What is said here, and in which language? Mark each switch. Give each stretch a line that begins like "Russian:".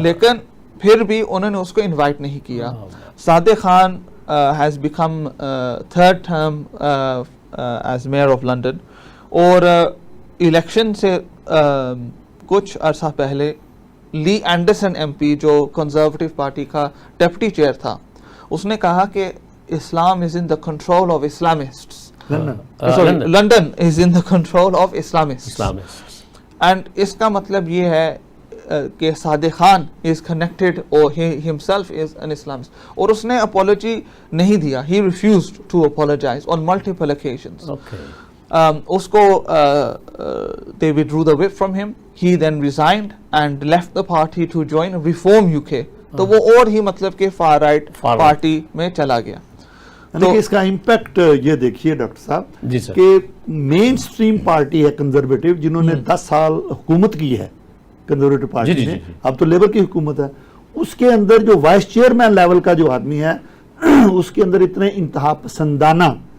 Urdu: لیکن پھر بھی انہوں نے اس کو انوائٹ نہیں کیا. Sadiq Khan
English: has become third term as mayor of London,
Urdu: اور الیکشن سے کچھ عرصہ پہلے لی اینڈرسن MP جو کنزرویٹو پارٹی کا ڈپٹی چیئر تھا, اس نے کہا کہ اسلام
English: is in the control of Islamists. London is in the control of Islamists. And
Urdu: اس کا مطلب یہ ہے کہ
English: Sadiq Khan is connected or he himself is an Islamist.
Urdu: اور اس نے apology نہیں دیا.
English: He refused to apologize on multiple occasions. Okay.
Urdu: اس کو
English: they withdrew the whip from him. He then resigned and left the party to join Reform UK.
Urdu: تو وہ اور ہی مطلب کہ far right پارٹی میں چلا گیا. یعنی کہ اس کا امپیکٹ یہ دیکھیے ڈاکٹر صاحب کہ مین سٹریم پارٹی ہے کنزرویٹو, جنہوں نے 10 سال حکومت کی ہے کنزرویٹو پارٹی نے, اب تو لیبر کی حکومت ہے, اس کے اندر جو وائس چیئرمین لیول کا جو آدمی ہے اس کے اندر اتنے انتہا پسندانہ,